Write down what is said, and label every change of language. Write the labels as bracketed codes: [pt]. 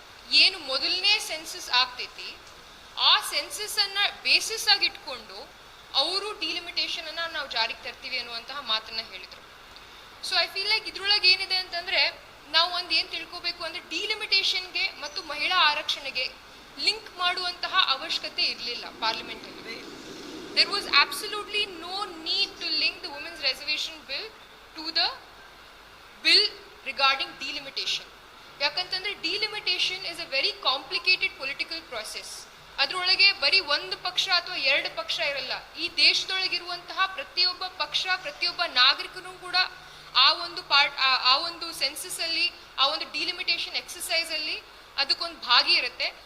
[kn] ಏನು ಮೊದಲನೇ ಸೆನ್ಸಸ್ ಆಗ್ತೈತಿ, ಆ ಸೆನ್ಸಸ್ ಅನ್ನ ಬೇಸಿಸ್ ಆಗಿ ಇಟ್ಕೊಂಡು ಅವರು ಡಿಲಿಮಿಟೇಷನ್ ಅನ್ನ ನಾವು ಜಾರಿಗೆ ತರ್ತೀವಿ ಅನ್ನುವಂತಹ ಮಾತನ್ನ ಹೇಳಿದ್ರು. [en] so I feel like [kn] ಇದ್ರೊಳಗೆ ಏನಿದೆ ಅಂತಂದ್ರೆ, ನಾವು ಒಂದು ಏನು ತಿಳ್ಕೋಬೇಕು ಅಂದ್ರೆ, ಡಿಲಿಮಿಟೇಷನ್ಗೆ ಮತ್ತು ಮಹಿಳಾ ಆರಕ್ಷಣೆಗೆ ಲಿಂಕ್ ಮಾಡುವಂತಹ ಅವಶ್ಯಕತೆ ಇರಲಿಲ್ಲ ಪಾರ್ಲಿಮೆಂಟ್ ಅಲ್ಲಿ. [en] There was absolutely no need to link the women's reservation bill to the bill regarding delimitation. ಯಾಕಂತಂದ್ರೆ delimitation is a very complicated political process. [kn] ಅದರೊಳಗೆ ಬರೀ ಒಂದು ಪಕ್ಷ ಅಥವಾ 2 ಪಕ್ಷ ಇರಲ್ಲ. ಈ ದೇಶದೊಳಗಿರುವಂತಹ ಪ್ರತಿಯೊಬ್ಬ ಪಕ್ಷ, ಪ್ರತಿಯೊಬ್ಬ ನಾಗರಿಕನು ಕೂಡ ಆ ಒಂದು ಸೆನ್ಸಸ್ ಅಲ್ಲಿ, ಆ ಒಂದು ಡಿಲಿಮಿಟೇಷನ್ ಎಕ್ಸಸೈಸ್ ಅಲ್ಲಿ ಅದಕ್ಕೊಂದು ಭಾಗಿ ಇರುತ್ತೆ.